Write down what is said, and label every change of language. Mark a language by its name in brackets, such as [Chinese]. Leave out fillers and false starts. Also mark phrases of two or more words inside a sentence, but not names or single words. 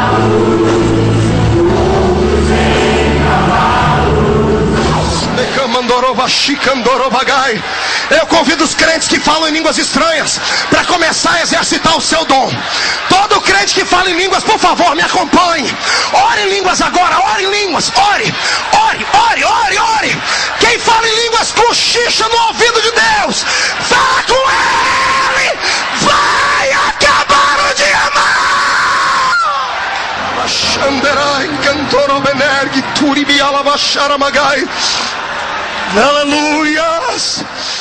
[Portuguese] Eu convido os crentes que falam em línguas estranhas para começar a exercitar o seu dom. Todo crente que fala em línguas, por favor, me acompanhe. Ore em línguas agora, ore em línguas, ore, ore, ore, ore, ore. Quem fala em línguas, cochicha no ouvido de Deus. Fala com ele, vai acabar o dia mal. Aleluias.